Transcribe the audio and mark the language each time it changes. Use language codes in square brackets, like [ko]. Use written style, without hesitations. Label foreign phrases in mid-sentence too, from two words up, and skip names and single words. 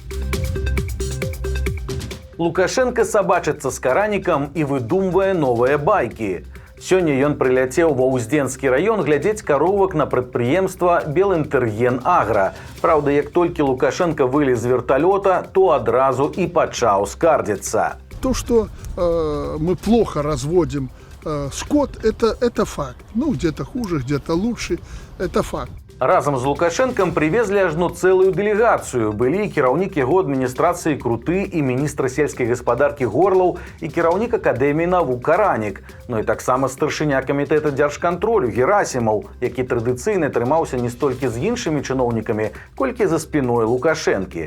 [be] Лукашенко сабачыцца з каранікам і выдумвае новыя байкі. Сёння ён прыляцеў ва Уздзенскі раён глядзець каровак на прадпрыемства Белінтэрген-Агра. Праўда, як толькі Лукашенко вылез з верталёта, то адразу і пачаў скардзіцца. [ru] То, что мы плохо разводим скот, это факт. Ну, где-то хуже, где-то лучше, это факт. [be] Разам з Лукашенкам привезли ажно цэлую дэлегацыю. Былі кіраўнік яго адміністрацыі Круты і міністр сельскай гаспадаркі Горлаў і кіраўнік Акадэміі навук Каранік. Ну і таксама старшыня камітэта дзяржкантролю Герасімаў, які традыцыйна трымаўся не столькі з іншымі чыноўнікамі, колькі за спіной Лукашэнкі.